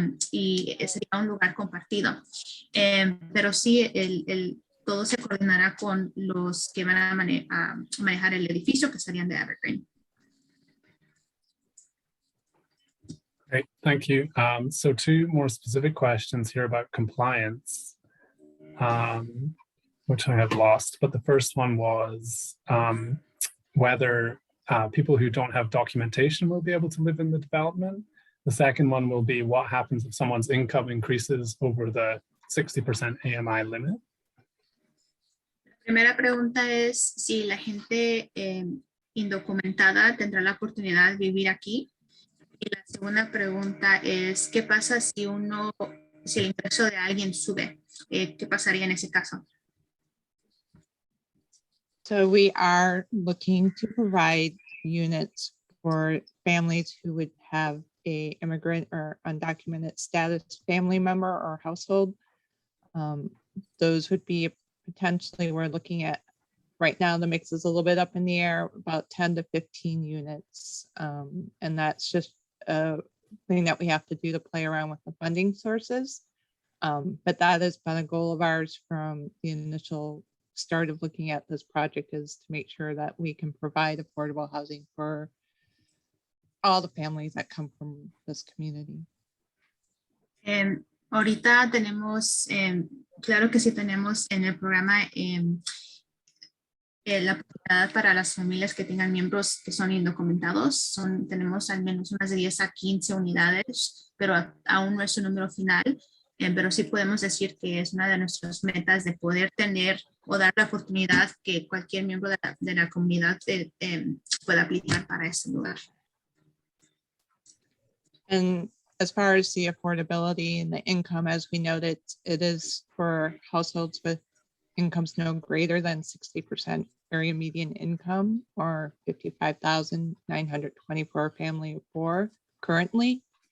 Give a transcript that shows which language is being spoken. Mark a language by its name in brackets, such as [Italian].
[Spanish] Y sería un lugar compartido. Pero sí, todo se coordinará con los que van a manejar el edificio, que serían de Evergreen. [English] Great, thank you. So 2 more specific questions here about compliance, which I have lost. But the first one was whether people who don't have documentation will be able to live in the development. The second one will be what happens if someone's income increases over the 60% AMI limit. [Spanish] La primera pregunta es si la gente indocumentada tendrá la oportunidad de vivir aquí. Y la segunda pregunta es ¿qué pasa si el ingreso de alguien sube? ¿Qué pasaría en ese caso? [English] So we are looking to provide units for families who would have a immigrant or undocumented status family member or household. Those would be potentially, we're looking at right now, the mix is a little bit up in the air, about 10 to 15 units. And that's just a thing that we have to do to play around with the funding sources. But that has been a goal of ours from the initial start of looking at this project, is to make sure that we can provide affordable housing for all the families that come from this community. [Spanish] Ahorita tenemos, claro que sí tenemos en el programa la oportunidad para las familias que tengan miembros que son indocumentados. Tenemos al menos unas de 10 a 15 unidades, pero aún no es un número final. Pero sí podemos decir que es una de nuestras metas de poder tener o dar la oportunidad que cualquier miembro de la comunidad pueda aplicar para ese lugar. [English] And as far as the affordability and the income, as we noted, it is for households with incomes no greater than 60% area median income or 55,924 family of 4 currently.